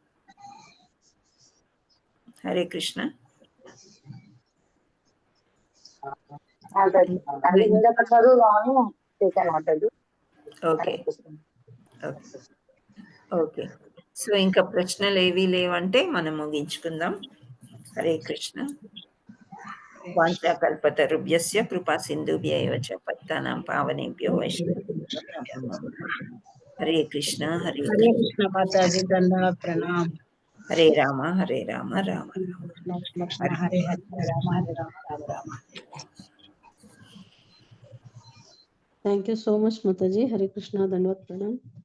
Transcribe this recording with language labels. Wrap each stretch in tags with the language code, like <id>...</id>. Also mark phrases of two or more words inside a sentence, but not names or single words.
<te>హరే కృష్ణ.</te> <en>okay okay.</en> <te>సో ఇంకా ప్రశ్నలు ఏవి లేవంటే మనం ముగించుకుందాం.</te> <sa>హరే కృష్ణ. వాంఛాకల్పతరుభ్యస్య కృపా సింధుభ్యైవ చ పతితానాం పావనేభ్యో వైష్ణవేభ్యో.</sa> <te>హరే కృష్ణ. హరే కృష్ణ మాతాజీ, ధన్యవాదాలు, ప్రణామ్.</te> <sa>హరే రామ హరే రామ రామ రామ హరే హరే రామ హరే రామ రామ రామ.</sa> <en>Thank you so much, Mataji.</en> <hi>Hare Krishna, दंडवत प्रणाम.</hi>